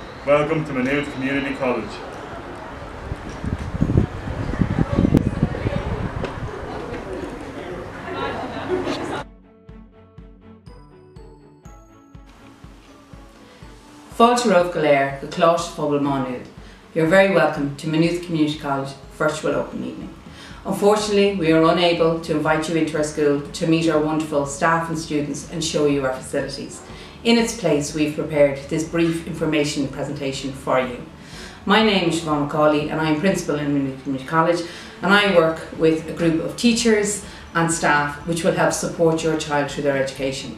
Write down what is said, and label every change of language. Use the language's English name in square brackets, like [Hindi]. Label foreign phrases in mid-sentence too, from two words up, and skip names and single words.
[English] Welcome to Maynooth Community College. [Irish] Fáilte Rómh go léir go cláiste phobal Maynooth. [English] You're very welcome to Maynooth Community College virtual open evening. Unfortunately, we are unable to invite you into our school to meet our wonderful staff and students and show you our facilities. In its place, we've prepared this brief information presentation for you. My name is Siobhan McCauley and I am Principal in Maynooth Community College, and I work with a group of teachers and staff which will help support your child through their education.